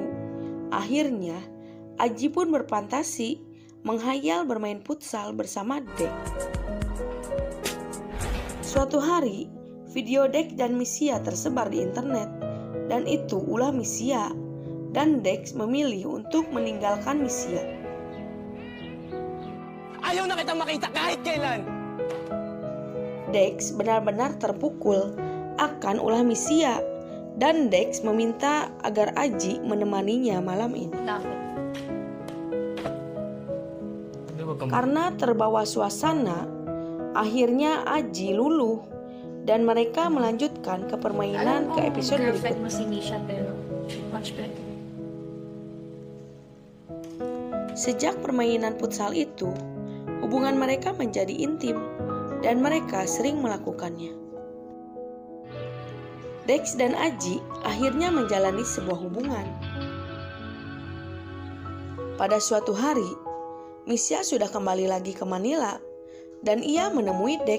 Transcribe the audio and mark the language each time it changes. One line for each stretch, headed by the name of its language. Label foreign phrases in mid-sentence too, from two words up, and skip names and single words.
Indonesian: Akhirnya, Aji pun berfantasi menghayal bermain futsal bersama Dex. Suatu hari, video Dex dan Misia tersebar di internet, dan itu ulah Misia, dan Dex memilih untuk meninggalkan Misia.
Filipino: Ayaw na kita makita kahit kailan!
Indonesian: Dex benar-benar terpukul akan ulah Misia, dan Dex meminta agar Aji menemaninya malam ini.
Filipino: Bakit?
Indonesian: Karena terbawa suasana, akhirnya Aji luluh dan mereka melanjutkan ke permainan ke episode
Filipino: girlfriend mo
Indonesian: berikutnya.
Filipino: si Misha pero
English: much better.
Indonesian: Sejak permainan futsal itu, hubungan mereka menjadi intim dan mereka sering melakukannya. Dex dan Aji akhirnya menjalani sebuah hubungan. Pada suatu hari, Misha sudah kembali lagi ke Manila dan ia menemui Dex.